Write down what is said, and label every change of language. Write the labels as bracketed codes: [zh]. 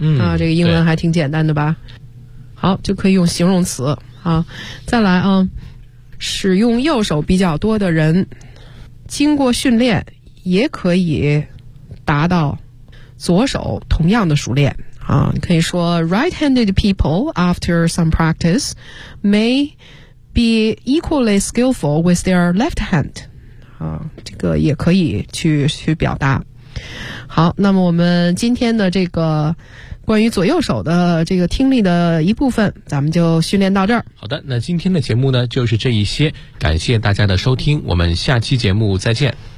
[zh] 啊，这个英文还挺简单的吧？好，就可以用形容词啊。再来啊，使用右手比较多的人，经过训练也可以达到左手同样的熟练啊。你可以说 [en] ，right-handed people after some practice may be equally skillful with their left hand. [zh] 啊，这个也可以去表达。好，那么我们今天的这个关于左右手的这个听力的一部分，咱们就训练到这儿。好的，那今天的节目呢，就是这一些，感谢大家的收听，我们下期节目再见。